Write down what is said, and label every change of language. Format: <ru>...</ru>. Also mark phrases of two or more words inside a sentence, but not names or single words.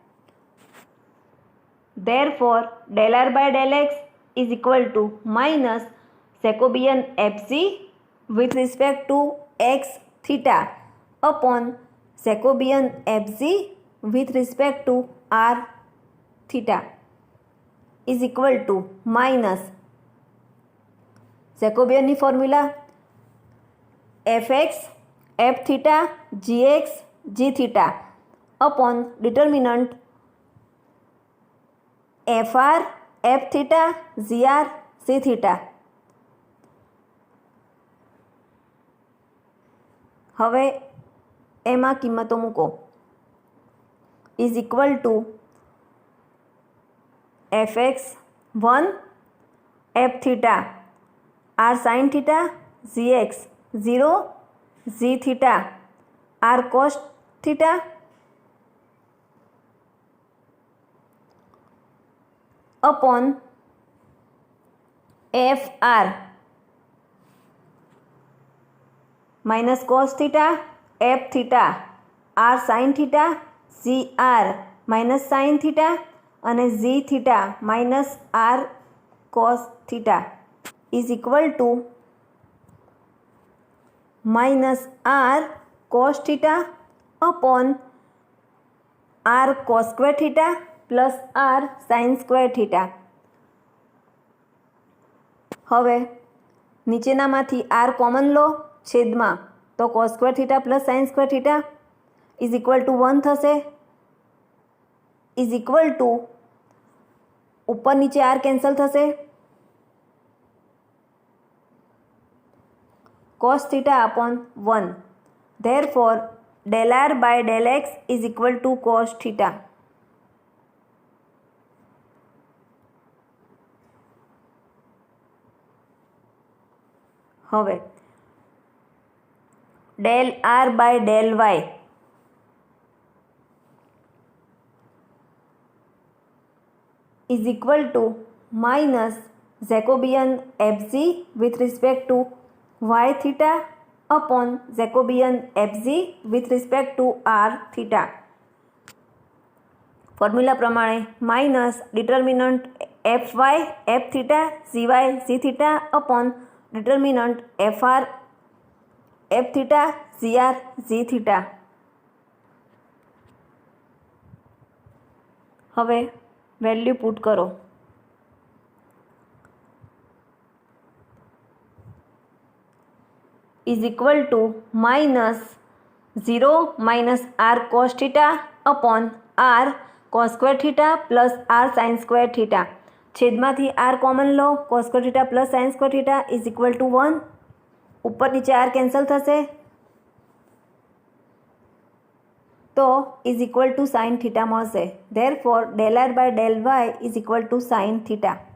<en>Therefore del r by del x is equal to minus Jacobian fg with respect to x theta upon Jacobian fg with respect to r theta is equal to minus Jacobian formula fx f theta gx g theta upon determinant fr f theta gr c theta.</en> <gu>હવે એમાં કિંમતો મૂકો</gu> <en>is equal to fx 1 f theta r sin theta gx 0 g theta r cos theta upon fr minus cos theta f theta r sin theta gr minus sin theta અને g theta minus r cos theta is equal to minus r cos theta upon r cos square theta plus r sin square theta.</en> <gu>હવે નીચેનામાંથી r કોમન લો છેદમાં તો</gu> <en>cos square theta plus sin square theta is equal to 1 થશે, is equal to</en> <gu>ઉપર નીચે r કેન્સલ થશે,</gu> <en>cos theta upon 1. Therefore del r by del x is equal to cos theta. હવે del r by del y is equal to minus Jacobian fg with respect to y theta upon Jacobian fg with respect to r theta. ફોર્મ્યુલા પ્રમાણે minus determinant fy f theta gy g theta upon determinant fr f theta gr g theta. હવે value put કરો. is equal to -0 - r cos θ upon r cos square theta plus r sin square theta.</en> <gu>છેદમાંથી r કોમન લો.</gu> <en>cos square theta plus sin square theta is equal to 1. ઉપર નીચે r કેન્સલ થશે તો is equal to sine theta મળશે. therefore del r by del y is equal to sine theta.</en>